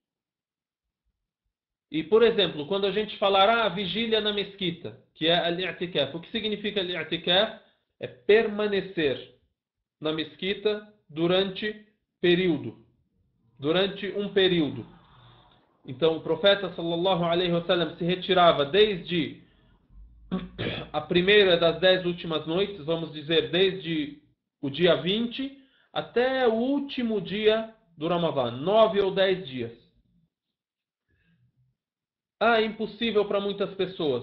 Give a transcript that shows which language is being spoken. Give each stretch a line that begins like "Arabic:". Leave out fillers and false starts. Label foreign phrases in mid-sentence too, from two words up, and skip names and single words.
Portuguese: E, por exemplo, quando a gente falar a vigília na mesquita, que é al-i'tikaf, o que significa al-i'tikaf? É permanecer na mesquita durante um período. Então, o profeta
Arabic: صلى الله عليه وسلم
Portuguese: se retirava desde a primeira das 10 últimas noites, vamos dizer, desde o dia 20 até o último dia do Ramadã, 9 ou 10 dias. É impossível para muitas pessoas.